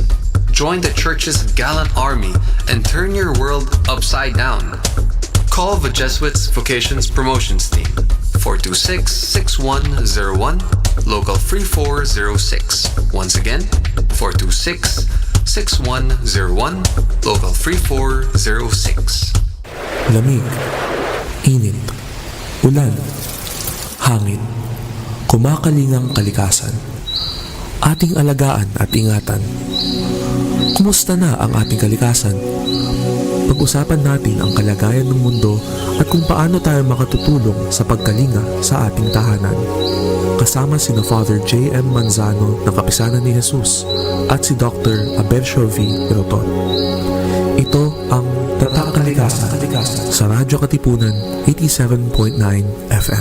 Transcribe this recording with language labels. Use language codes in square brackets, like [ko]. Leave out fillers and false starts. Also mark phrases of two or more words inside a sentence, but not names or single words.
[en] Join the church's gallant army and turn your world upside down. Call the Jesuits Vocations Promotions Team 426-6101, local 3406. Once again, 426-6101, local 3406. [tl] Lamig, init, ulan, hangin, kumakalingang kalikasan. Ating alagaan at ingatan. Kumusta na ang ating kalikasan? Pag-usapan natin ang kalagayan ng mundo at kung paano tayo makatutulong sa pagkalinga sa ating tahanan. Kasama sina Father J.M. Manzano ng Kapisanan ni Jesus at si Dr. Abel Milton. Ito ang Tatak Kalikasan sa Radyo Katipunan 87.9 FM.